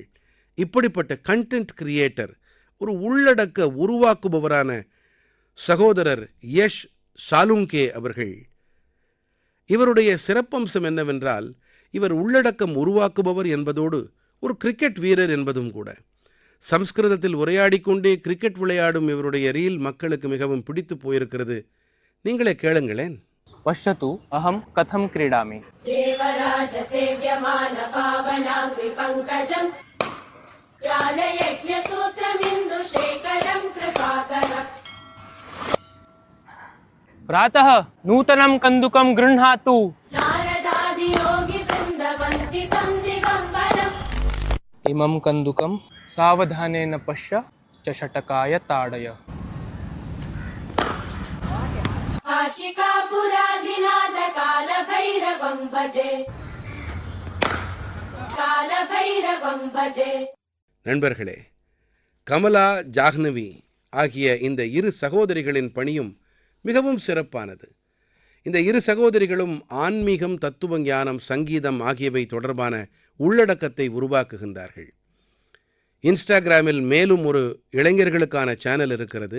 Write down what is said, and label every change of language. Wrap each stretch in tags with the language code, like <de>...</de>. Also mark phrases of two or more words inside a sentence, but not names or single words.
<ta>இப்படிப்பட்ட</ta> <en>content creator,</en> <ta>ஒரு உள்ளடக்க உருவாக்குபவரான சகோதரர் யஷ் சாலுங்கே அவர்கள், இவருடைய சிறப்பம்சம் என்னவென்றால், இவர் உள்ளடக்கம் உருவாக்குபவர் என்பதோடு ஒரு கிரிக்கெட் வீரர் என்பதும் கூட. சம்ஸ்கிருதத்தில் உரையாடிக்கொண்டே கிரிக்கெட் விளையாடும் இவருடைய ரீல் மக்களுக்கு மிகவும் பிடித்து போயிருக்கிறது. நீங்களே கேளுங்களேன்.</ta> <sa>पश्यतु अहं कथं क्रीडामि। देवराज सेव्यमान पावनाङ्घ्रि पङ्कजं ज्ञालयज्ञसूत्रमिन्दुशेखरं कृपाकरम्। प्रातः नूतनं कन्दुकं गृह्णातु। नारदादियोगिवृन्दवन्दितं दिगम्बरम्। इमं कन्दुकं सावधानेन पश्य चषटकाय ताडय। काशिकापुराधिनाथ कालभैरवं भजे, कालभैरवं भजे।</sa> <ta>நண்பர்களே, கமலா, ஜாஹ்னவி ஆகிய இந்த இரு சகோதரிகளின் பணியும் மிகவும் சிறப்பானது. இந்த இரு சகோதரிகளும் ஆன்மீகம், தத்துவ ஞானம், சங்கீதம் ஆகியவை தொடர்பான உள்ளடக்கத்தை உருவாக்குகின்றார்கள். இன்ஸ்டாகிராமில் மேலும் ஒரு இளைஞர்களுக்கான சேனல் இருக்கிறது.</ta>